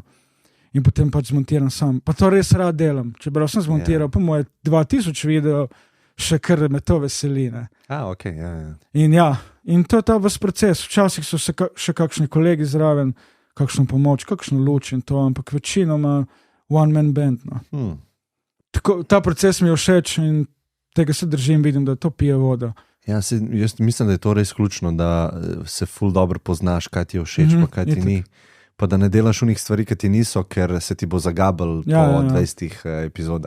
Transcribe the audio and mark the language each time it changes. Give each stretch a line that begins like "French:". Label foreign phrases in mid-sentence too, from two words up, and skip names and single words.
Slovenian: In potem pač zmontiram sam. Pa to res rad delam. Čeprav sem zmontiral, po moje 2000 video, še kar me to veseli. Ne? Ok, ja. In to je ta vas proces. Včasih so se še kakšni kolegi zraven, kakšno pomoč, kakšno luč in to, ampak večinoma
English: one-man band.
Slovenian: No. Tako, ta proces mi je všeč in tega se držim, vidim, da to pije vodo. Ja, jaz mislim, da je to res ključno, da se ful dobro poznaš, kaj ti je všeč, pa kaj ti ni. Pa da ne delaš unih stvari, ki ti niso, ker se ti bo zagabal po 20 epizodah.